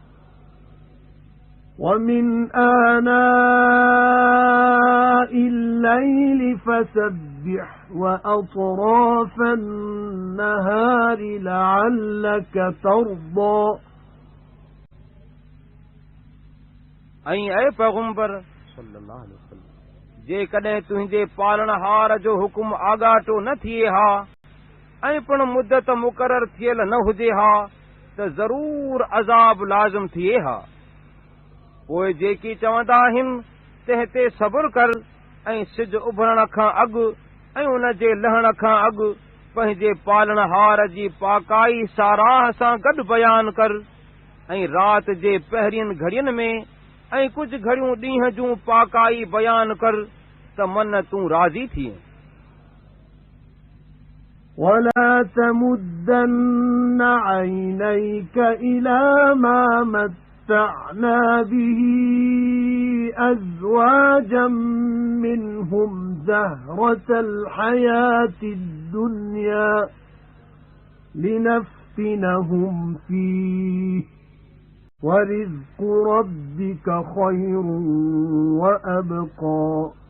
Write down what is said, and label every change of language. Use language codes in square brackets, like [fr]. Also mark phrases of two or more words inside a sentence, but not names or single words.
[ar] ومن آناء الليل فسبح وأطراف النهار لعلك ترضى [sd] ऐं ऐ पैगंबर [ar] صلى الله عليه وسلم [sd] जेकॾहिं तुंहिंजे पालणहार जो हुकुम आगाटो न थिए हा ऐं पिण मुदत मुक़रर थियल न हुजे हा त ज़रूर अज़ाब लाज़िम थिए हा पोइ जेकी चवंदा आहिनि तंहिं ते सब्र कर ऐं सिज उभरण खां अॻु ऐं उन जे लहण खां अॻु पंहिंजे पालणहार जी पाकाई साराह सां गॾु बयानु कर ऐं राति जे पहिरियनि घड़ियुनि में ऐं कुझु घड़ियूं ॾींहं जूं पाकाई बयानु कर त मन तूं राज़ी थिए [ar] ولا تمدن عينيك إلى ما متعنا به أزواجا منهم زهرة الحياة الدنيا لنفتنهم فيه ورزق ربك خير وأبقى